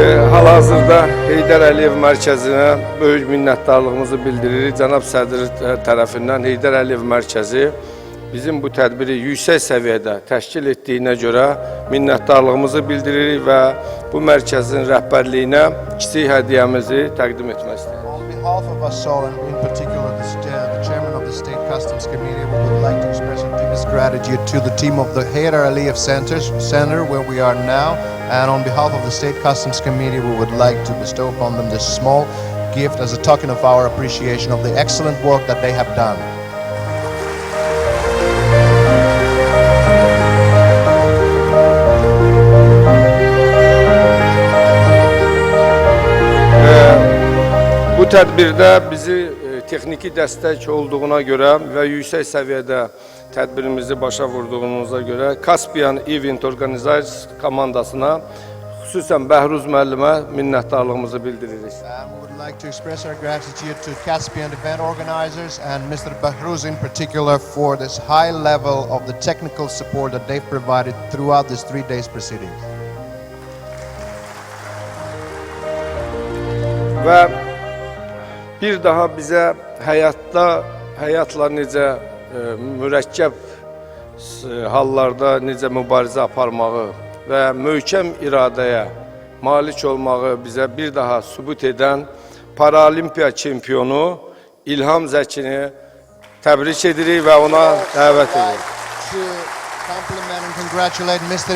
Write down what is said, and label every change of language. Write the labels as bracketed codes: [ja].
[az] Hal-hazırda Heydər Əliyev Mərkəzinə böyük minnətdarlığımızı bildiririk. Cənab Sədr tərəfindən Heydər Əliyev Mərkəzi bizim bu tədbiri yüksək səviyyədə təşkil etdiyinə görə minnətdarlığımızı bildiririk və bu mərkəzin rəhbərliyinə kiçik hədiyyəmizi təqdim etmək istəyirik. [en] On behalf of us all, and in particular the Chairman of the State Customs Committee, we would like to express our deepest gratitude to the team of the Heydər Əliyev Center where we are now. And on behalf of the State Customs Committee, we would like to bestow upon them this small gift as a token of our appreciation of the excellent work that they have done. [az] Bu tədbirdə bizi texniki dəstək olduğuna görə və yüksək səviyyədə tədbirimizi başa vurduğunuza görə Caspian Event Organizers komandasına, xüsusən Bəhruz müəllimə minnətdarlığımızı bildiririk. [en] We would like to express our gratitude to Caspian Event Organizers and Mr. Bahruz in particular for this high level of the technical support that they've provided throughout this 3 days proceedings. [az] Və bir daha bizə həyatla necə mürəkkəb hallarda necə mübarizə aparmağı və möhkəm iradəyə malik olmağı bizə bir daha sübut edən Paralimpiya çempionu İlham Zəkini təbrik edirik və ona dəvət edirik. [en] To compliment and congratulate Mr.